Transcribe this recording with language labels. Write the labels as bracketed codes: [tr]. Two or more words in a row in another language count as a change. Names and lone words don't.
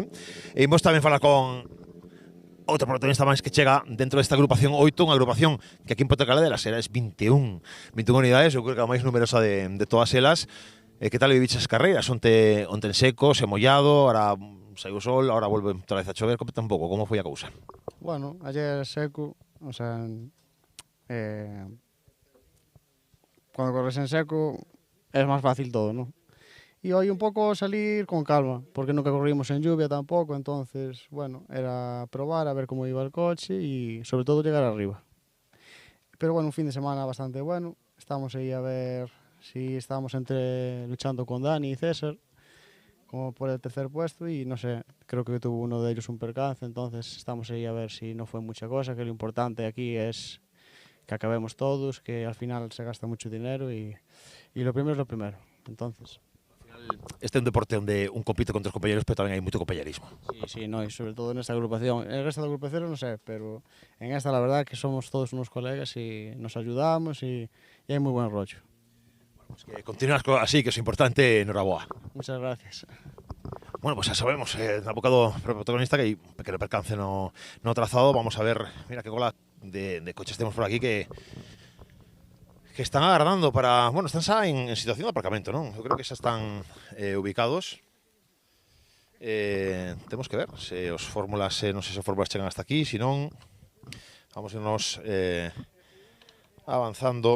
[gl] E imos tamén falar con outro protagonista máis que chega dentro desta agrupación 8, unha agrupación que aquí en Ponte Caldelas era 21 unidades, eu creo que a máis numerosa de todas elas. Que tal viviches as carreiras? Onte en seco, se mollado, ahora saiu o sol, ahora volve outra vez a chover, comenta un pouco, como foi a cousa? [es] Bueno, ayer seco, o sea, cuando corres en seco es más fácil todo, ¿no? Y hoy un poco salir con calma, porque nunca corrimos en lluvia tampoco, entonces, bueno, era probar a ver cómo iba el coche y sobre todo llegar arriba. Pero bueno, un fin de semana bastante bueno, estamos ahí a ver si estábamos luchando con Dani y César, como por el tercer puesto, y no sé, creo que tuvo uno de ellos un percance, entonces estamos ahí a ver si no fue mucha cosa, que lo importante aquí es que acabemos todos, que al final se gasta mucho dinero y lo primero es lo primero, entonces... [gl] Este é un deporte onde un compite contra os compañeros, pero tamén hai moito compañerismo. [es] Sí, no, y sobre todo en esta agrupación. En el resto de agrupaciones no sé, pero en esta la verdad que somos todos unos colegas y nos ayudamos y hay muy buen rollo. Bueno, pues que continúas así, que es importante, enhoraboa. Muchas gracias. Bueno, pues ya sabemos, [gl] na boca do protagonista que hai un pequeno percance no trazado. Vamos a ver, mira que cola de coches temos por aquí que están agardando para... Bueno, están xa en situación de aparcamento, non? Eu creo que xa están ubicados. Temos que ver se os fórmulas, non sei se os fórmulas chegan hasta aquí, se non, [es] vamos a irnos avanzando.